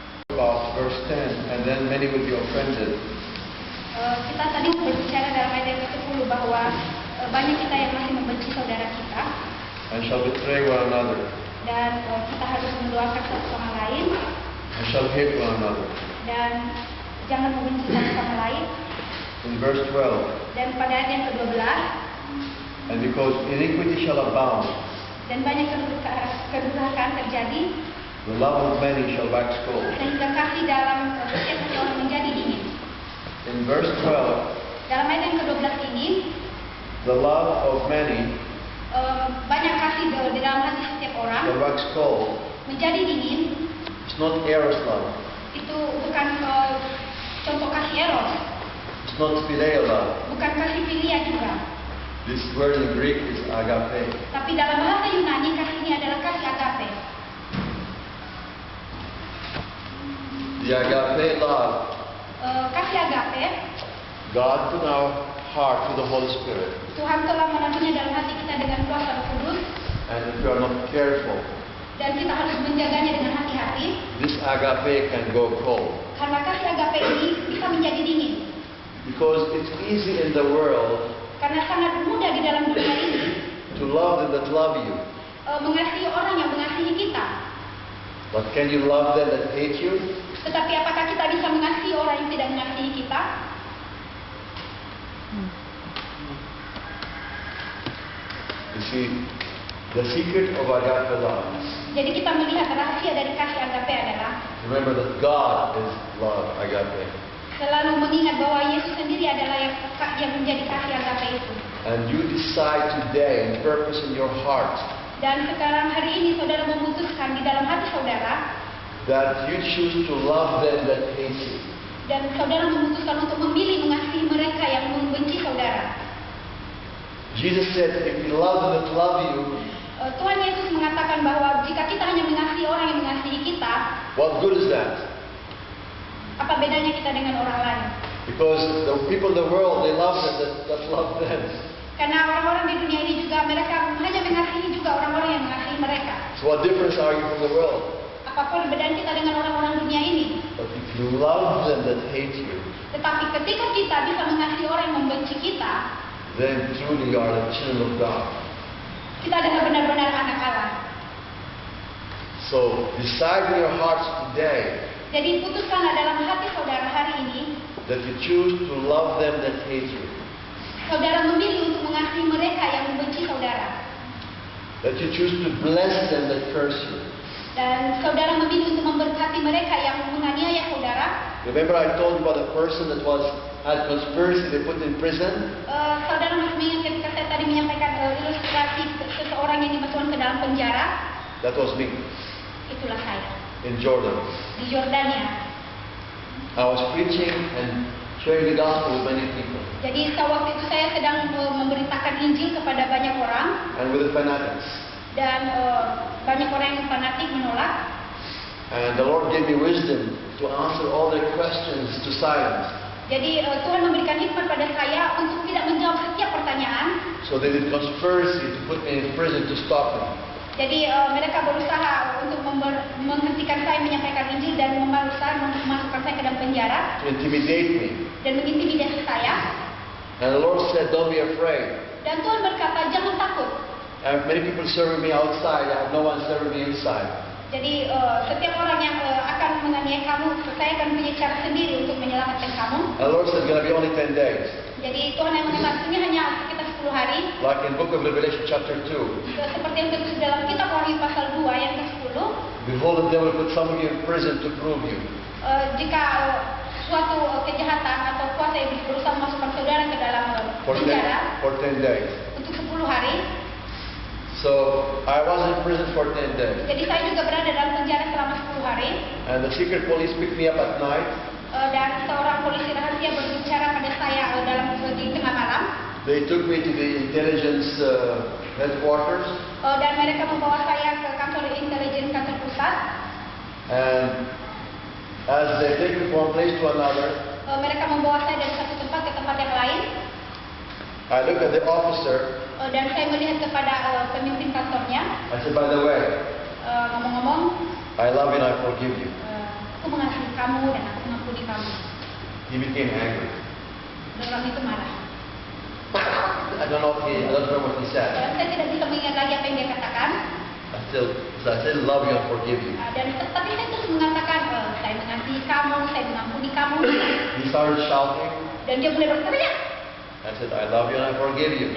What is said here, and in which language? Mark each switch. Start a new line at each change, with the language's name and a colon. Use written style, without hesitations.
English: About verse 10, and then many will be offended.
Indonesian: Kita tadi berbicara dalam ayat yang ke-10 bahwa banyak kita yang masih membenci saudara kita
English: And shall betray one another,
Indonesian: dan kita harus mendoakan satu sama lain
English: and shall hate one another.
Indonesian: dan jangan membenci satu sama lain.
English: In verse 12,
Indonesian: Dan pada ayat yang ke-12,
English: and because iniquity shall abound,
Indonesian: dan banyak kedurhakaan terjadi
English: the love of many shall wax cold.
Indonesian: sehingga kasih dalam setiap hati orang menjadi dingin.
English: In verse 12,
Indonesian: Dalam ayat yang ke-12 ini,
English: the love of many
Indonesian: banyak kasih di dalam hati setiap orang
English: shall wax cold.
Indonesian: menjadi dingin.
English: It's not eros love.
Indonesian: Itu bukan contoh kasih eros,
English: It's not phileo love.
Indonesian: bukan kasih filia juga.
English: This word in Greek is agape.
Indonesian: Tapi dalam bahasa Yunani kasih ini adalah kasih agape.
English: The agape love,
Indonesian: Kasih agape,
English: God put in our heart through the Holy Spirit.
Indonesian: Tuhan telah menaruhnya dalam hati kita dengan kuasa Roh Kudus,
English: And if we are not careful,
Indonesian: dan kita harus menjaganya dengan hati-hati.
English: this agape can go cold.
Indonesian: Karena kasih agape ini bisa menjadi dingin.
English: Because it's easy in the world
Indonesian: Karena sangat mudah di dalam dunia ini
English: to love them that love you.
Indonesian: mengasihi orang yang mengasihi kita.
English: But can you love them that hate you?
Indonesian: Tetapi apakah kita bisa mengasihi orang yang tidak mengasihi kita?
English: You see, the secret of agape love.
Indonesian: Jadi kita melihat rahasia dari kasih agape adalah
English: Remember that God is love, agape.
Indonesian: selalu mengingat bahwa Yesus sendiri adalah yang menjadi kasih agape itu.
English: And you decide today and purpose in your heart
Indonesian: Dan sekarang hari ini saudara memutuskan di dalam hati saudara,
English: that you choose to love them that hate you.
Indonesian: dan saudara memutuskan untuk memilih mengasihi mereka yang membenci saudara.
English: Jesus said, if you love them that love you,
Indonesian: Tuhan Yesus mengatakan bahwa jika kita hanya mengasihi orang yang mengasihi kita,
English: what good is that?
Indonesian: apa bedanya kita dengan orang lain?
English: Because the people in the world, they love them that love them.
Indonesian: Karena orang-orang di dunia ini juga mereka hanya mengasihi juga orang-orang yang mengasihi mereka.
English: So what difference are you from the world?
Indonesian: Apa perbedaan kita dengan orang-orang dunia ini?
English: But if you love them that hate you,
Indonesian: Tetapi ketika kita bisa mengasihi orang yang membenci kita,
English: then truly you are the children of God.
Indonesian: kita adalah benar-benar anak Allah.
English: So decide in your hearts today
Indonesian: Jadi putuskanlah dalam hati saudara hari ini,
English: that you choose to love them that hate you.
Indonesian: saudara memilih untuk mengasihi mereka yang membenci saudara.
English: That you choose to bless them that curse you.
Indonesian: Dan saudara memilih untuk memberkati mereka yang menganiaya saudara.
English: Remember I told you about the person that had conspiracy, they put in prison?
Indonesian: Saudara masih mengingat ketika saya tadi menyampaikan ilustrasi seseorang yang dimasukkan ke dalam penjara.
English: That was me
Indonesian: Itulah saya
English: in Jordan.
Indonesian: di Yordania.
English: I was preaching and sharing the gospel with many people
Indonesian: Jadi waktu itu saya sedang memberitakan Injil kepada banyak orang
English: and with the fanatics.
Indonesian: dan banyak orang yang fanatik menolak.
English: And the Lord gave me wisdom to answer all their questions to silence.
Indonesian: Jadi Tuhan memberikan hikmat pada saya untuk tidak menjawab setiap pertanyaan.
English: So they did conspiracy to put me in prison to stop me.
Indonesian: Jadi mereka berusaha untuk menghentikan saya menyampaikan Injil dan berusaha memasukkan saya ke dalam penjara
English: To intimidate me.
Indonesian: dan mengintimidasi saya.
English: And the Lord said, don't be afraid.
Indonesian: Dan Tuhan berkata, jangan takut.
English: I have many people serving me outside. I have no one serving me inside.
Indonesian: Jadi setiap orang yang akan menganiaya kamu, saya akan punya cara sendiri untuk menyelamatkan kamu.
English: And the Lord said, it's going to be only 10 days.
Indonesian: Jadi Tuhan yang menetapkan ini hanya sekitar 10 hari.
English: Like in book of Revelation chapter 2.
Indonesian: Seperti yang tertulis dalam kitab Wahyu pasal 2 ayat ke-10.
English: Behold, the devil put some of you in prison to prove you.
Indonesian: Jika suatu kejahatan atau kuasa iblis berusaha memasukkan saudara ke dalam penjara
English: For 10 days.
Indonesian: untuk 10 hari.
English: So I was in prison for 10 days.
Indonesian: Jadi saya juga berada dalam penjara selama 10 hari.
English: And the secret police picked me up at night.
Indonesian: Dan seorang polisi rahasia berbicara pada saya di tengah malam.
English: They took me to the intelligence headquarters.
Indonesian: Dan mereka membawa saya ke kantor intelijen kantor pusat.
English: And as they take me from one place to another,
Indonesian: Mereka membawa saya dari satu tempat ke tempat yang lain.
English: I look at the officer.
Indonesian: Dan saya melihat kepada pemimpin kantornya.
English: I said, by the way,
Indonesian: Ngomong-ngomong,
English: I love you and I forgive you.
Indonesian: aku mengasihi kamu dan aku mengampuni kamu.
English: He became angry.
Indonesian: Dan orang itu marah.
English: I don't remember what he said.
Indonesian: Saya tidak bisa mengingat lagi apa yang dia katakan.
English: I still love you and forgive you.
Indonesian: Dan tapi saya terus mengatakan, saya mengasihi kamu, saya mengampuni kamu.
English: He started shouting.
Indonesian: Dan dia mulai berteriak.
English: I said, I love you and I forgive you.